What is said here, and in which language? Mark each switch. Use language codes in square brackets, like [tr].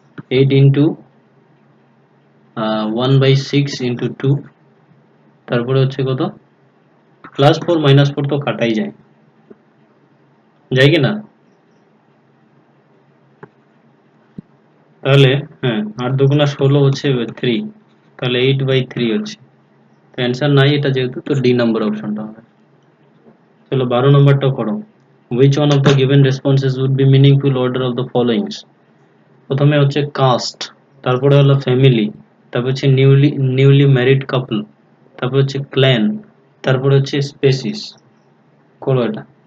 [bn] 8 into 1/6 into 2, তারপরে হচ্ছে কত +4 -4 তো কাটাই যায়, যায় কি না? তাহলে হ্যাঁ 8 দুগুণা 16 হচ্ছে 3, তাহলে 8/3 হচ্ছে। তো অ্যান্সার নাই এটা যেহেতু, তো ডি নাম্বার অপশনটা হবে। চলো 12 নম্বরটাও করো। [en] which one of the given responses would be meaningful order of the followings? [bn] প্রথমে হচ্ছে কাস্ট, তারপরে হলো ফ্যামিলি, তারপর হচ্ছে নিউলি ম্যারিড কাপল, তারপর হচ্ছে ক্ল্যান, তারপরে হচ্ছে স্পেসিস। করো এটা।